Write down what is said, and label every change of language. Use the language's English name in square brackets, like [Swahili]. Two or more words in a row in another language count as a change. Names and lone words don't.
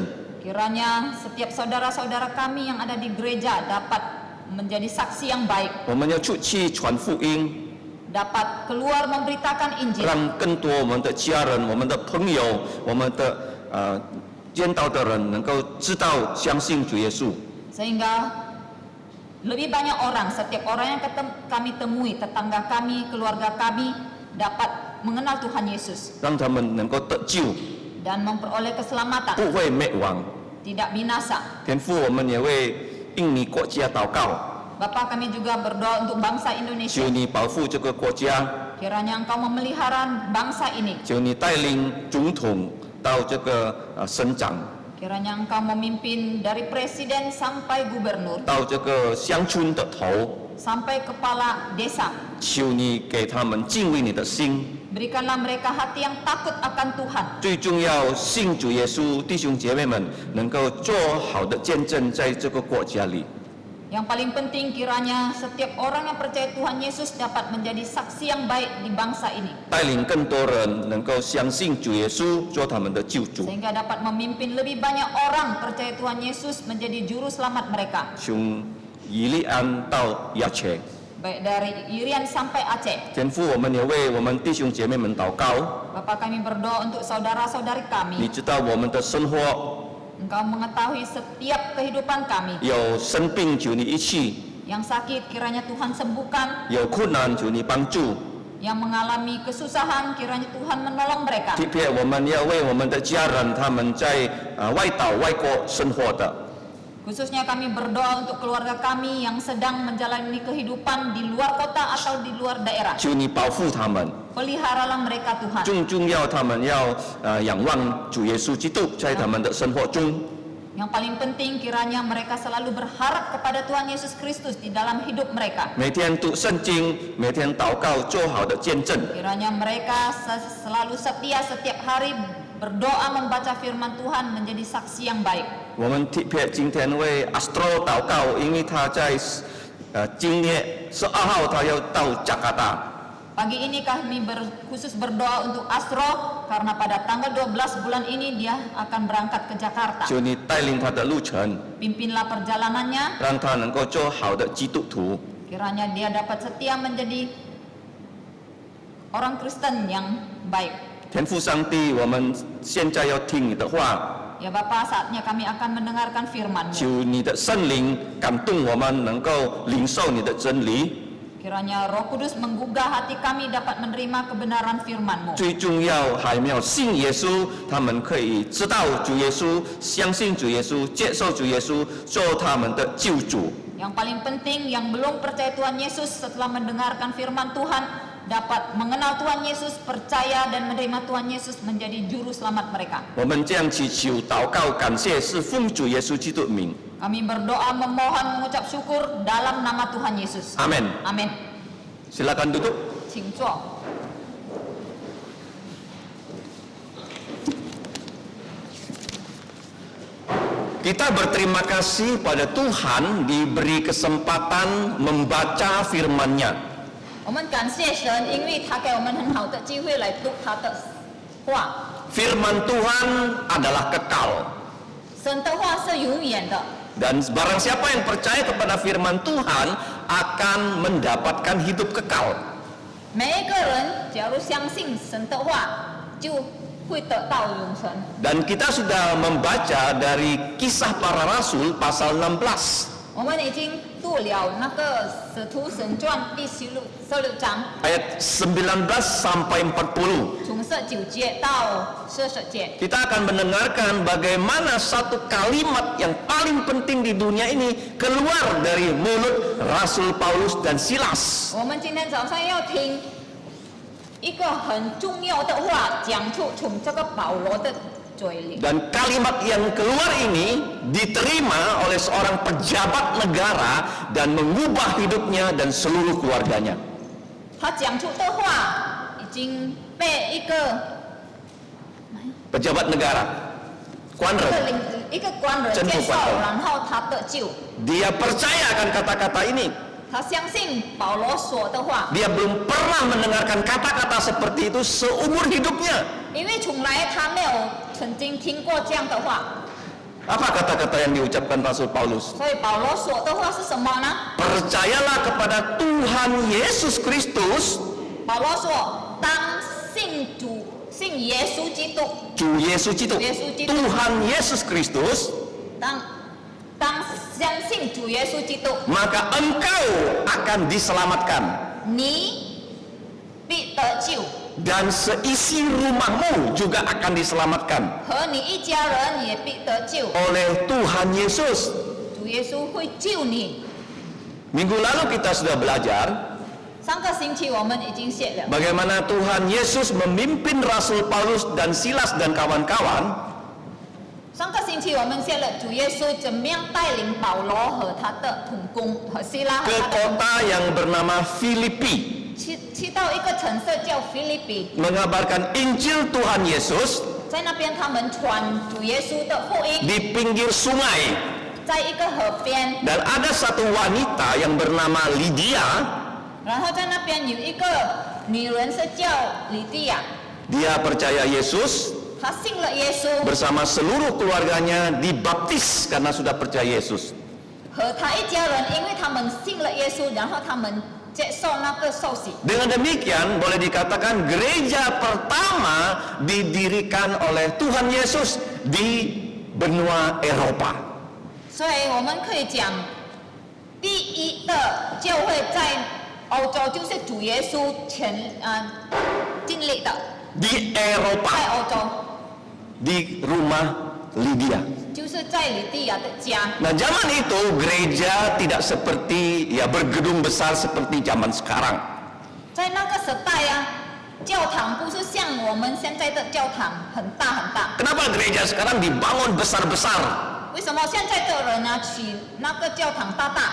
[Indonesian] Kiranya setiap saudara-saudara kami yang ada di gereja dapat menjadi saksi yang baik, [Chinese] 我们要出去传福音， [Indonesian] dapat keluar memberitakan Injil, [Chinese] 让更多我们的家人、我们的朋友、我们的见到的人能够知道、相信主耶稣。 [Indonesian] sehingga lebih banyak orang, setiap orang yang kami temui, tetangga kami, keluarga kami dapat mengenal Tuhan Yesus [Chinese] 让他们能够得救， [Indonesian] dan memperoleh keselamatan, [Chinese] 不会灭亡。 [Indonesian] tidak binasa. [Chinese] 天父，我们也为印尼国家祷告， [Indonesian] Bapa, kami juga berdoa untuk bangsa [Chinese] 求 [Indonesian] Indonesia. [Chinese] 你保护这个国家， [Indonesian] Kiranya Engkau memelihara bangsa ini. [Chinese] 求你带领总统到这个省长， [Indonesian] Kiranya Engkau memimpin dari presiden sampai gubernur, [Chinese] 到这个乡村的头， [Indonesian] sampai kepala desa. [Chinese] 求你给他们敬畏你的心。 [Indonesian] Berikanlah mereka hati yang takut akan Tuhan. [Chinese] 最重要，信主耶稣，弟兄姐妹们能够做好的见证，在这个国家里。 [Indonesian] Yang paling penting kiranya setiap orang yang percaya Tuhan Yesus dapat menjadi saksi yang baik di bangsa ini. [Chinese] 带领更多人能够相信主耶稣，做他们的救主。 [Indonesian] Sehingga dapat memimpin lebih banyak orang percaya Tuhan Yesus menjadi juru selamat mereka. [Chinese] 从以利安到亚切， [Indonesian] Baik dari Irian sampai Aceh. [Chinese] 天父，我们也为我们弟兄姐妹们祷告。 [Indonesian] Bapa kami berdoa untuk saudara-saudari [Chinese] 你 [Indonesian] kami. [Chinese] 知道我们的生活 [Indonesian] Engkau mengetahui setiap kehidupan kami. [Chinese] 有生病，求你一起； [Indonesian] Yang sakit kiranya Tuhan sembuhkan. [Chinese] 有困难，求你帮助。 [Indonesian] Yang mengalami kesusahan kiranya Tuhan menolong mereka. [Chinese] 特别我们要为我们的家人，他们在外岛、外国生活的， [Indonesian] Khususnya kami berdoa untuk keluarga kami yang sedang menjalani kehidupan di luar kota atau di luar daerah. [Chinese] 求你保护他们。 [Indonesian] Peliharalah mereka Tuhan. [Chinese] 最重要，他们要仰望主耶稣基督，在他们的生活中。 [Indonesian] Yang paling penting kiranya mereka selalu berharap kepada Tuhan Yesus Kristus di dalam hidup mereka. [Chinese] 每天读圣经，每天祷告，做好的见证。 [Indonesian] Kiranya mereka selalu setia setiap hari berdoa membaca firman Tuhan menjadi saksi yang baik. [Chinese] 我们特别今天为 Astro 祷告，因为他在今月12号他要到加拿大。 [Indonesian] Pagi ini kami khusus berdoa untuk Astro karena pada tanggal 12 bulan ini dia akan berangkat ke Jakarta. [Chinese] 求你带领他的路程， [Indonesian] Pimpinlah perjalanannya, [Chinese] 让他能够做好的基督徒。 [Indonesian] kiranya dia dapat setia menjadi orang Kristen yang baik. [Chinese] 天父上帝，我们现在要听你的话， [Indonesian] Ya Bapa, saatnya kami akan mendengarkan firman-Mu. [Chinese] 求你的圣灵感动我们，能够领受你的真理。 [Indonesian] Kiranya Roh Kudus menggugah hati kami dapat menerima kebenaran firman-Mu. [Chinese] 最重要还没有信耶稣，他们可以知道主耶稣，相信主耶稣，接受主耶稣，做他们的救主。 [Indonesian] Yang paling penting, yang belum percaya Tuhan Yesus setelah mendengarkan firman Tuhan dapat mengenal Tuhan Yesus, percaya dan menerima Tuhan Yesus menjadi juru selamat mereka. [Chinese] 我们这样祈求、祷告、感谢，是奉主耶稣基督的名。 [Indonesian] Kami berdoa, memohon, mengucap syukur dalam nama Tuhan Yesus. Amin. Amin. Silakan duduk. [Chinese] 请坐。 [Indonesian] Kita berterima kasih pada Tuhan diberi kesempatan membaca firman-Nya. [Chinese] 我们感谢神，因为他给我们很好的机会来读他的话。 [Indonesian] Firman Tuhan adalah kekal. [Chinese] 神的话是永远的， [Indonesian] Dan barang siapa yang percaya kepada firman Tuhan akan mendapatkan hidup kekal. [Chinese] 每一个人假如相信神的话，就会得到永生。 [Indonesian] Dan kita sudah membaca dari Kisah Para Rasul pasal 16. [Chinese] 我们已经读了那个《使徒神传》第16章， [Indonesian] Ayat 19 sampai 40. [Chinese] 从19节到40节。 [Indonesian] Kita akan mendengarkan bagaimana satu kalimat yang paling penting di dunia ini keluar dari mulut Rasul Paulus dan Silas. [Chinese] 我们今天早上要听一个很重要的话，讲出从这个保罗的嘴里。 [Indonesian] Dan kalimat yang keluar ini diterima oleh seorang pejabat negara dan mengubah hidupnya dan seluruh keluarganya. [Chinese] 他讲出的话已经被一个 [Indonesian] Pejabat negara, [Chinese] 一个官人接受，然后他得救。 [Indonesian] dia percaya akan kata-kata ini. [Chinese] 他相信保罗说的话， [Indonesian] Dia belum pernah mendengarkan kata-kata seperti itu seumur hidupnya. [Chinese] 因为从来他没有曾经听过这样的话。 [Indonesian] Apa kata-kata yang diucapkan Rasul Paulus? [Chinese] 所以保罗说的话是什么呢？ [Indonesian] Percayalah kepada Tuhan Yesus Kristus, [Chinese] 保罗说，当信耶稣基督， [Indonesian] Ju Yesus itu, Tuhan Yesus Kristus, [Chinese] 当相信主耶稣基督， [Indonesian] maka engkau akan diselamatkan [Chinese] 你必得救， [Indonesian] dan seisi rumahmu juga akan diselamatkan [Chinese] 和你一家人也必得救。 [Indonesian] oleh Tuhan Yesus. [Chinese] 主耶稣会救你。 [Indonesian] Minggu lalu kita sudah belajar [Chinese] 上个星期我们已经写了， [Indonesian] bagaimana Tuhan Yesus memimpin Rasul Paulus dan Silas dan kawan-kawan [Chinese] 上个星期我们学了主耶稣怎么样带领保罗和他的同工和希拉和 [Indonesian] ke [Chinese] 他的同工 [Indonesian] kota yang bernama Filipi [Chinese] 去到一个城市叫腓立比， [Indonesian] mengabarkan Injil Tuhan Yesus [Chinese] 在那边他们传主耶稣的福音， [Indonesian] di pinggir sungai. [Chinese] 在一个河边， [Indonesian] Dan ada satu wanita yang bernama Lydia. [Chinese] 然后在那边有一个女人是叫李蒂亚， [Indonesian] Dia percaya Yesus [Chinese] 她信了耶稣， [Indonesian] bersama seluruh keluarganya dibaptis karena sudah percaya Yesus. [Chinese] 和她一家人，因为他们信了耶稣，然后他们接受那个受洗。 [Indonesian] Dengan demikian boleh dikatakan gereja pertama didirikan oleh Tuhan Yesus di benua Eropa. [Chinese] 所以我们可以讲，第一的教会在欧洲就是主耶稣建立的， [Indonesian] Di [Chinese] 在 [Indonesian] Eropa, [Chinese] 欧洲 [Indonesian] di rumah Lydia. [Chinese] 就是在李蒂亚的家。 [Indonesian] Nah, zaman itu gereja tidak seperti bergedung besar seperti zaman sekarang. [Chinese] 在那个时代啊，教堂不是像我们现在的教堂很大很大。 [Indonesian] Kenapa gereja sekarang dibangun besar-besar? [Chinese] 为什么现在的人啊取那个教堂大大？